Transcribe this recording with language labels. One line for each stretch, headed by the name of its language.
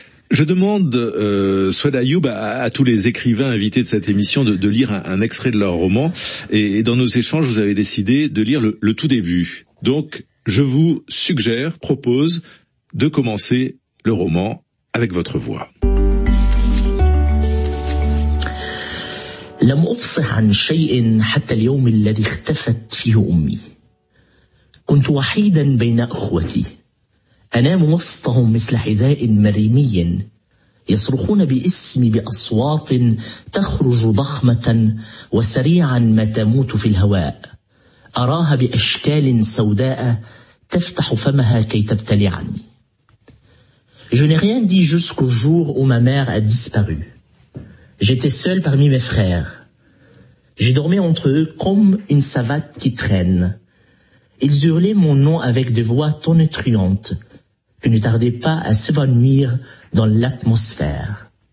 French: Je demande, Souad Ayoub, à tous les écrivains invités de cette émission de lire un extrait de leur roman. Et dans nos échanges, vous avez décidé de lire le tout début. Donc, je vous propose de commencer le roman avec votre voix.
Arabic: لم أفصح عن شيء حتى اليوم الذي اختفت فيه أمي. كنت وحيدا بين أخوتي. أنام وسطهم مثل حذاء مريمي. يصرخون باسمي بأصوات تخرج ضخمة وسريعا ما تموت في الهواء. أراها بأشكال سوداء تفتح فمها كي تبتلعني.
French: Je n'ai rien dit jusqu'au jour où ma mère a disparu. J'étais seul parmi mes frères. J'ai dormi entre eux comme une savate qui traîne. Ils hurlaient mon nom avec des voix tonitruantes qui ne tardaient pas à s'évanouir dans l'atmosphère.